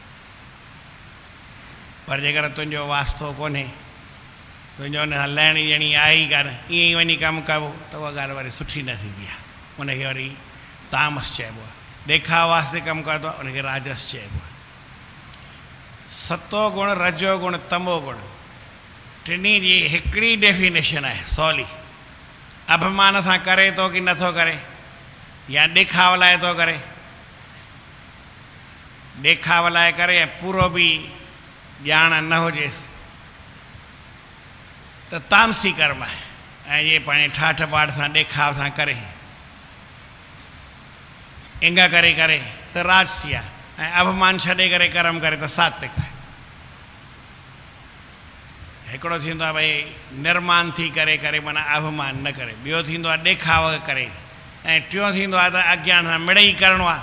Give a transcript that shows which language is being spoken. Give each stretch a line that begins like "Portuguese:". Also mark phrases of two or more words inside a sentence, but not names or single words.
Sindhi: पर जेकर तुंहिंजो वास्तो कोन्हे, तुंहिंजो हुन सां लहिणी ॾियणी आहे ई कान, ईअं ई वञी कमु कबो, त उहा ॻाल्हि वरी सुठी न थींदी आहे। उनखे वरी तामस चइबो आहे। ॾेखाव वास्ते कमु कंदो आहे, उनखे राजस चइबो आहे। सतो गुण, रजो गुण, तमो गुण, टिनी जी हिकिड़ी डेफिनेशन आहे सवली। अभिमान सां करे थो की नथो करे, या ॾेखाव लाइ थो करे। ॾेखाव लाइ करे ऐं पूरो बि ॼाण न हुजेसि त तामसी कर्म आहे। ऐं इहे पंहिंजे ठाठ बाट सां ॾेखाव सां करे, इंग करे करे त राजसी आहे। ऐं अभिमान छॾे करे कर्म करे त सात्विक आहे। हिकिड़ो थींदो आहे भई निर्मान थी करे करे माना अभिमान न करे, ॿियो थींदो आहे ॾेखाव करे, ऐं टियों थींदो आहे त अज्ञान सां मिड़ई करिणो आहे।